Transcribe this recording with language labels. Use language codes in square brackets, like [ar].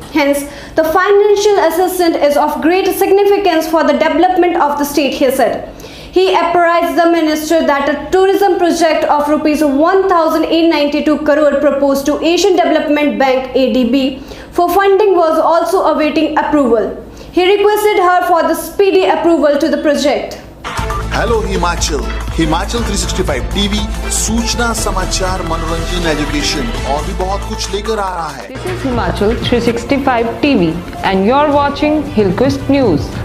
[en] Hence, the financial assistance is of great significance for the development of the state, he said. He apprised the minister that a tourism project of rupees 1,892 crore proposed to Asian Development Bank (ADB) for funding was also awaiting approval. He requested her for the speedy approval to the project. [hi] Hello Himachal, Himachal 365 TV सूचना समाचार मनोरंजन education और भी बहुत कुछ लेकर आ रहा है। [en] This is Himachal 365 TV and you're watching Hillquist News.